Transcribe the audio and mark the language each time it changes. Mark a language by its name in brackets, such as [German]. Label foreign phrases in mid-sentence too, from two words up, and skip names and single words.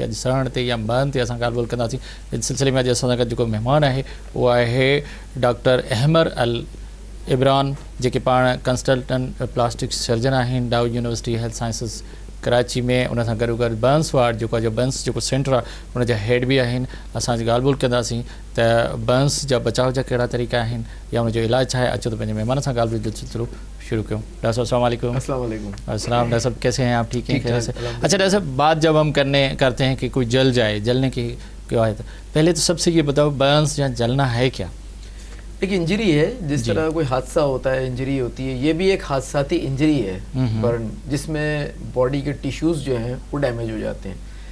[Sindhi] अॼु सड़ण ते या बर्न ते असां ॻाल्हि ॿोल कंदासीं। इन सिलसिले में अॼु असां सां गॾु जेको महिमान आहे उहो आहे डॉक्टर अहमर अल इबरान, जेके पाण [English] consultant plastic surgeon [Sindhi] आहिनि डाउ यूनिवर्सिटी हेल्थ साइंसिस कराची में। उन सां गॾो गॾु [English] burns ward [Sindhi] जेको आहे, जो बर्न्स जेको सेंटर आहे उनजा हेड बि आहिनि। असां अॼु ॻाल्हि ॿोल कंदासीं त बर्न्स जा बचाव जा कहिड़ा तरीक़ा आहिनि या उनजो इलाजु छा आहे। अचो त पंहिंजे महिमान सां ॻाल्हि ॿोल जो सिलसिलो शुरू क्यों। डॉक्टर साहब [Arabic] السلام علیکم. السلام علیکم. [Urdu] السلام۔ ڈاکٹر صاحب کیسے ہیں آپ؟ ٹھیک ہیں، خیر سے? اچھا ڈاکٹر صاحب، بات جب ہم کرتے ہیں کہ کوئی جل جائے، جلنے کی کیوں ہے، تو پہلے تو سب سے یہ بتاؤ برنس یا جلنا ہے کیا? ایک انجری ہے، جس طرح کوئی حادثہ ہوتا ہے، انجری ہوتی ہے، یہ بھی ایک حادثاتی انجری ہے برن، جس میں باڈی کے ٹشوز جو ہیں وہ ڈیمیج ہو جاتے ہیں.